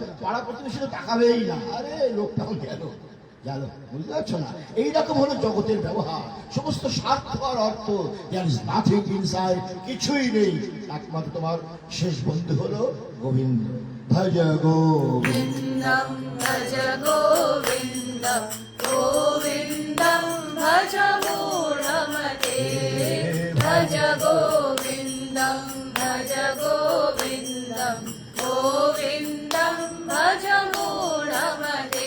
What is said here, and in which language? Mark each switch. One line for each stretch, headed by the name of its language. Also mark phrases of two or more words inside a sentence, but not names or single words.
Bangla: পাড়া প্রতিবেশী তো তাকাবেই না, আরে লোকটা গেল গেল, বুঝতে পারছো না? এইরকম হলো জগতের ব্যবহার। সমস্ত স্বার্থ আর অর্থ,
English: nothing inside,
Bangla: কিছুই নেই। একমাত্র তোমার শেষ বন্ধু হলো গোবিন্দ।
Sanskrit: ভজ গোবিন্দ गोविन्दं भज गोविन्दं गोविन्दं भज मूढमते भज गोविन्दं भज गोविन्दं गोविन्दं भज मूढमते